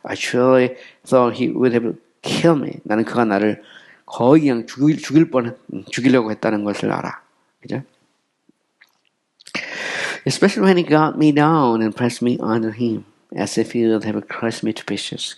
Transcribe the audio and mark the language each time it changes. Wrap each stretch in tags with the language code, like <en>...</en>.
<en>I truly thought he would have killed me.</en> <ko>나는 그가 나를 거의 그냥 죽이려고 했다는 것을 알아. 그죠?</ko> <en>Especially when he got me down and pressed me under him, as if he would have crushed me to pieces.</en>